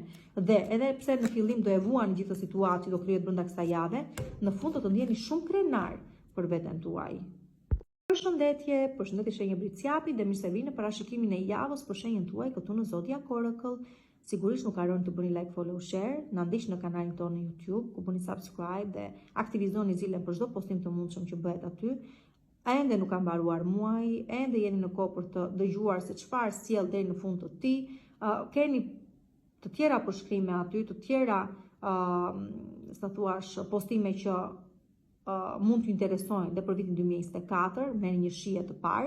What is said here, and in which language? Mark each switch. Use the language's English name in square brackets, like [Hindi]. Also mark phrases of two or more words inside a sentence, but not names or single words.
[Albanian] Dhe edhe pse në fillim do e vuani gjithë situatë që do krijohet brenda kësaj jave, në fund do të ndjeni shumë krenar për veten tuaj. Përshëndetje shenjë Briciapi dhe mirë se vini në parashikimin e javës për shenjën tuaj këtu në Zodiac Oracle. Sigurisht nuk harroni të bëni [English] like, follow, share, [Albanian] na ndiqni në kanalin tonë në YouTube, ku bëni subscribe dhe aktivizoni zilën për çdo postim të mundshëm që bëhet aty. Ende nuk ka mbaruar muaji, ende jeni në kohë për të dëgjuar se çfarë sjell deri në fund të tij. Keni të tjera përshkrime aty, të tjera sa thuash postime që mund t'ju interesojnë dhe për vitin 2024, me një shije të parë.